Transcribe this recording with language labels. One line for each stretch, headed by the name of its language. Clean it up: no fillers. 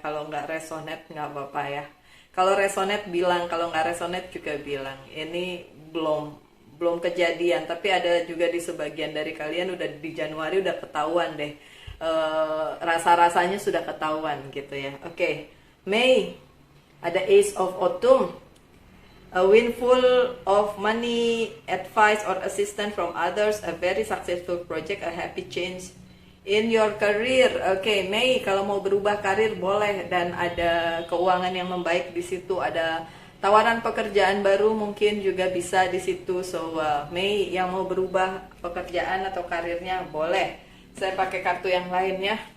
Indonesian: Kalau nggak resonate nggak apa-apa ya. Kalau resonate bilang, kalau nggak resonate juga bilang. Ini belum kejadian, tapi ada juga di sebagian dari kalian udah di Januari udah ketahuan deh. Rasa-rasanya sudah ketahuan gitu ya. Oke, Mei ada Ace of Autumn.
English: A windfall of money, advice or assistance from others, a very successful project, a happy change in your career.
Indonesian: Oke, Mei, kalau mau berubah karir boleh, dan ada keuangan yang membaik di situ, ada tawaran pekerjaan baru mungkin juga bisa di situ. So Mei yang mau berubah pekerjaan atau karirnya boleh. Saya pakai kartu yang lain ya.